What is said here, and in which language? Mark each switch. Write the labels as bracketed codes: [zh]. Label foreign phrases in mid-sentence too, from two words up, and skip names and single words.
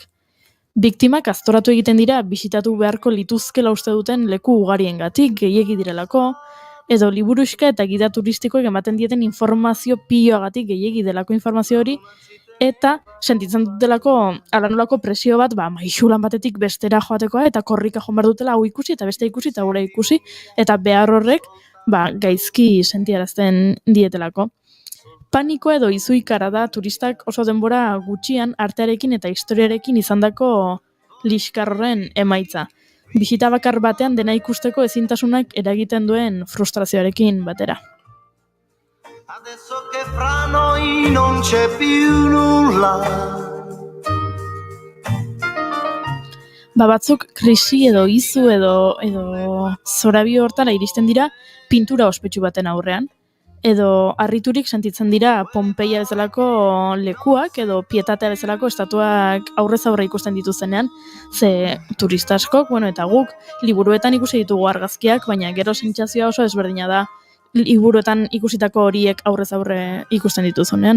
[eu] Biktimak aztoratu egiten dira bisitatu beharko lituzkela uste duten leku ugariengatik gehiegi direlako, edo liburuxka eta gida turistikoek ematen dieten informazio piloagatik gehiegi delako informazio hori, eta sentitzen dutelako alanolako presio bat, maixulan batetik bestera joatekoa, eta korrika joan behar dutela hau ikusi, eta beste ikusi, eta gure ikusi, eta behar horrek gaizki sentiarazten dietelako. Paniko edo izuikara da turistak oso denbora gutxian artearekin eta historiarekin izandako liskarren emaitza. Bisita bakar batean dena ikusteko ezintasunak eragiten duen frustrazioarekin batera. [it] Adesso che fra noi non c'è più nulla. [eu] Batzuk krisi edo izu edo zorabio hortara iristen dira pintura ospetsu baten aurrean. Edo harriturik sentitzen dira Pompeia bezalako lekuak edo Pietatea bezalako estatuak aurrez aurre ikusten dituztenean, ze turista askok, eta guk liburuetan ikusi ditugu argazkiak, baina gero sentsazioa oso ezberdina da liburuetan ikusitako horiek aurrez aurre ikusten dituzunean.